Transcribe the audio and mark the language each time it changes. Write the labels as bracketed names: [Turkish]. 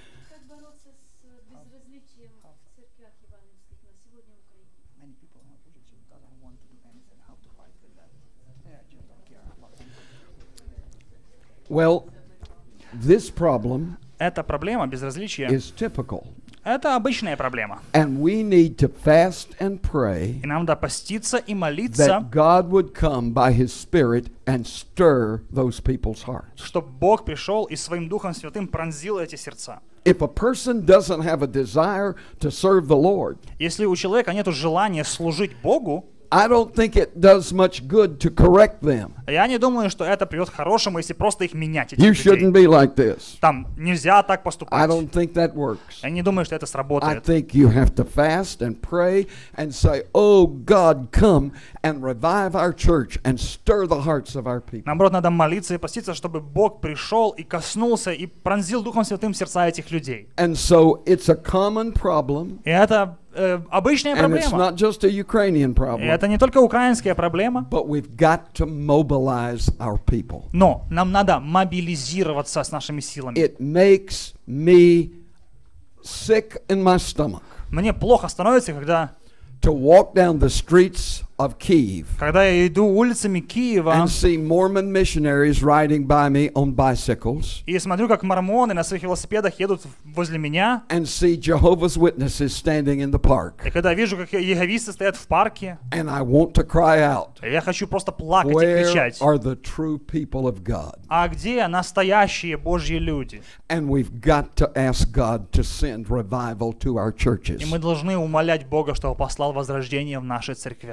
[Russian] Как бороться с безразличием в церквях евангельских на сегодня в Украине? [English] Many people in our churches doesn't want to do anything. How to fight with that? They just don't care about it. Well, this problem [Russian] Эта проблема безразличия [English] is typical [Russian] Это обычная проблема. [English] And we need to fast and pray [Russian] И нам надо поститься и молиться, [English] that God would come by His Spirit and stir those people's hearts. [Russian] чтобы Бог пришел и своим Духом Святым пронзил эти сердца. [English] If a person doesn't have a desire to serve the Lord, [Russian] Если у человека нет желания служить Богу, [English] I don't think it does much good to correct them. [Russian] я не думаю, что это приведет к хорошему, если просто их менять, этих [English] You [Russian] людей. [English] shouldn't be like this. [Russian] Там нельзя так [English] I [Russian] поступать. [English] don't think that works. [Russian] Я не думаю, что это [English] I [Russian] сработает. [English] think you have to fast and pray and say, "Oh God, come and revive our church and stir the hearts of our people." [Russian] Наоборот, надо молиться и поститься, чтобы Бог пришел и коснулся и пронзил Духом Святым сердца этих людей. [English] And so it's a common problem, [Russian] И это обычная [English] and it's [Russian] проблема. [English] not just a Ukrainian [Russian] И [English] problem, [Russian] это не только украинская проблема, [English] but we've got to mobilize our people. [Russian] но нам надо мобилизироваться с нашими силами. [English] It makes me sick in my stomach [Russian] Мне плохо становится, когда [English] to walk down the streets of Kyiv [Russian] я иду улицами Киева [English] and see Mormon missionaries riding by me on bicycles [Russian] и смотрю, как мормоны на своих велосипедах едут возле меня, [English] and see Jehovah's Witnesses standing in the park. [Russian] и когда вижу, как иеговисты стоят в парке, [English] And I want to cry out, [Russian] я хочу просто плакать и [English] where [Russian] кричать. [English] are the true people of God? [Russian] А где настоящие Божьи люди? [English] And we've got to ask God to send revival to our churches [Russian] И мы должны умолять Бога, чтобы послал возрождение в наши церкви